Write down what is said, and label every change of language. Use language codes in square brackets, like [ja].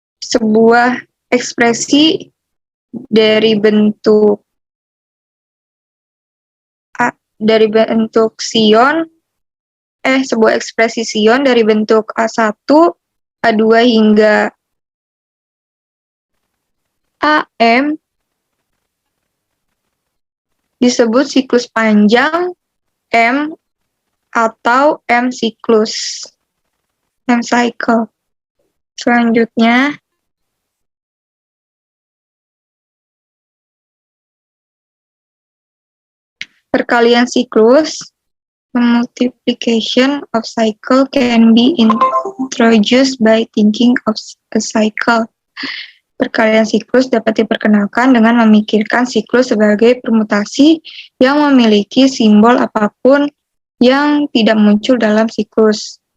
[id] sebuah ekspresi dari bentuk sion, sebuah ekspresi sion dari bentuk A1, A2 hingga AM disebut siklus panjang M atau M siklus, M cycle. Selanjutnya, perkalian siklus, [en] multiplication of cycle can be introduced by thinking of a cycle. [id] Perkalian siklus dapat diperkenalkan dengan memikirkan siklus sebagai permutasi yang memiliki simbol apapun yang tidak muncul dalam siklus.